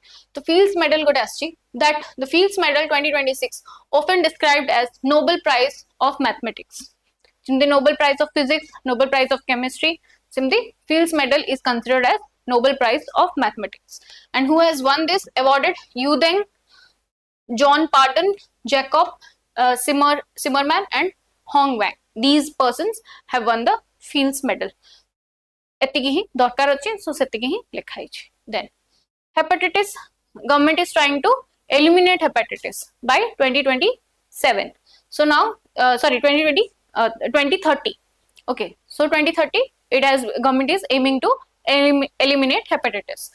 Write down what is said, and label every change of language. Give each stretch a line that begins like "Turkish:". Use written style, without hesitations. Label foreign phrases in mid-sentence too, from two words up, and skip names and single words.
English: So fields medal
Odia: ଗୋଟେ ଆସିଛି
English: that the fields medal 2026 often described as Nobel Prize of Mathematics, the Nobel Prize of Physics, Nobel Prize of Chemistry, simply fields medal is considered as Nobel Prize of Mathematics. And who has won this awarded? Yu Deng, John Pardon, Jacob Zimmerman and Hong Wang. These persons have won the fields medal.
Odia: ଏତିକି ହିଁ ଦରକାର ଅଛି, ସୋ ସେତିକି ହିଁ ଲେଖା ହେଇଛି.
English: Then hepatitis, government is trying to eliminate hepatitis by 2027. So now 2030. Okay, so 2030 it has government is aiming to eliminate hepatitis.